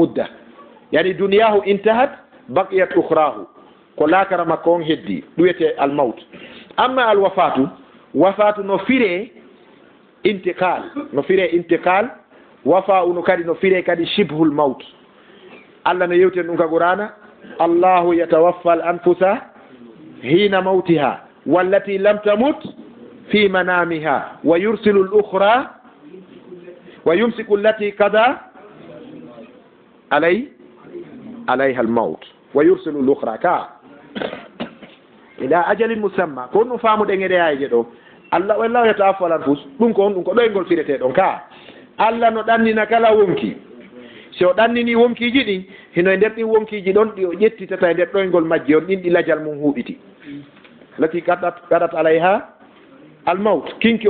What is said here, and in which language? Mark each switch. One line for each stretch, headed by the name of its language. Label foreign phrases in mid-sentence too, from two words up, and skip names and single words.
Arabic: مدة يعني دنياه انتهت بقيت أخراه
Fula: ko lakara makko on heddi ɗuyete
Arabic: الموت أما الوفاة
Fula: wafatu no fire intiqal no fire intiqal wafa uno kadi no fire kadi
Arabic: شبه الموت
Fula: allah no yewten ɗum ka qur'ana
Arabic: الله يتوفى الأنفس حين موتها والتي لم تمت في منامها ويرسل الأخرى ويمسك التي قضى عليها الموت ويرسل الأخرى ka إلى أجل مسمى
Fula: ko ɗum famuɗen e ɗeyaje ɗo allah
Arabic: والله يتوفى الأنفس
Fula: ɗum ko on ɗum ko ɗoygol firete ɗon ka allah no ɗannina kala wonki so o ɗannini wonkiji ɗin hino e nder ɗin wonkiji ɗon ɗi o ƴettitata e nder ɗoygol majji on ɗin ɗi lajal mum huuɗiti lati gaɗat
Arabic: عليها الموت
Fula: kinki o